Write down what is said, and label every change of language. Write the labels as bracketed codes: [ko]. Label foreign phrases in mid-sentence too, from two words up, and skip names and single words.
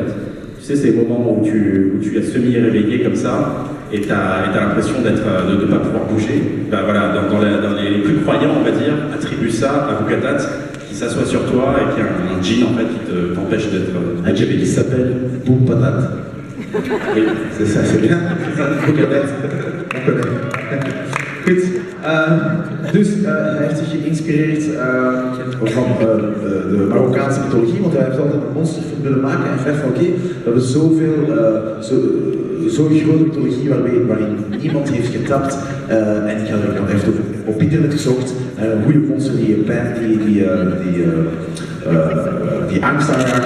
[fr] Tu sais, ces moments où tu es semi-réveillé comme ça et tu as l'impression de ne pas pouvoir bouger. Ben voilà, dans les plus croyants, on va dire, attribue ça à Louganat qui s'assoit sur toi et qui a un djinn en fait qui t'empêche d'être... Un djinn qui s'appelle Boum Patate. Oui, c'est ça, c'est bien. Louganat, on connaît. [nl] Goed, dus hij heeft zich geïnspireerd van de Marokkaanse mythologie, want hij heeft altijd een monsterfilm willen maken en hij dacht van oké, we hebben zo'n grote mythologie waarin niemand heeft getapt en ik heb op internet gezocht naar een goede monster die pijn, die angst aanraakt.